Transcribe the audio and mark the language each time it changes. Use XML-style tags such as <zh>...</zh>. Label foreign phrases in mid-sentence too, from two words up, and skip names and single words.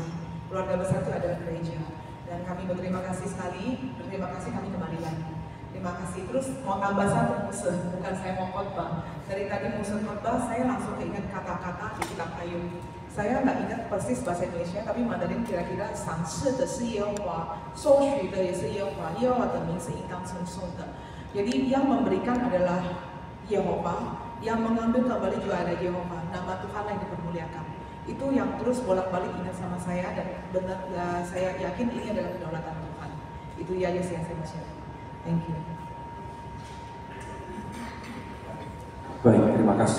<id>Keluarga besar itu adalah gereja. Dan kami berterima kasih sekali, berterima kasih kami kembali lagi. Terima kasih. Terus mau tambah satu musuh, bukan saya mau khotbah. Dari tadi musuh khotbah, saya langsung keingat kata-kata di kitab Ayub. Saya nggak ingat persis bahasa Indonesia, tapi Mandarin kira-kira</id> <zh>赏赐的是耶和华，收取的也是耶和华，耶和华的名是应当称颂的。</zh> <id>Jadi yang memberikan adalah Yehova, yang mengambil kembali juga ada Yehova. Nama Tuhan yang dipermuliakan. Itu yang terus bolak-balik ingat sama saya dan benar ya, saya yakin ini adalah kedaulatan Tuhan. Itu ya yang saya mau share.</id> <en>Thank you.</en> <id>Baik, terima kasih.</id>